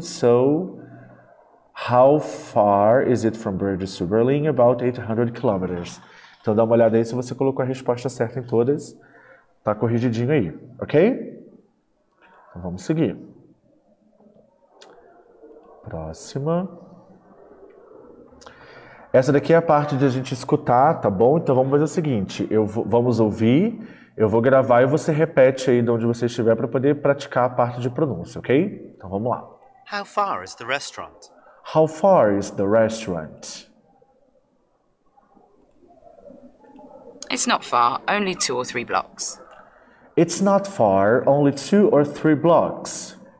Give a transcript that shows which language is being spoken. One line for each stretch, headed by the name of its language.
English: So how far is it from Bruges to Berlin? About 800 kilometers.
Portuguese: Então dá uma olhada aí se você colocou a resposta certa em todas. Tá corrigidinho aí, ok? Então vamos seguir. Próxima. Essa daqui é a parte de a gente escutar, tá bom? Então vamos fazer o seguinte, vamos ouvir, eu vou gravar e você repete aí de onde você estiver para poder praticar a parte de pronúncia, ok? Então vamos lá.
English: How far is the restaurant? How far is the restaurant? It's not far, only 2 or 3 blocks. It's not far, only 2 or 3 blocks.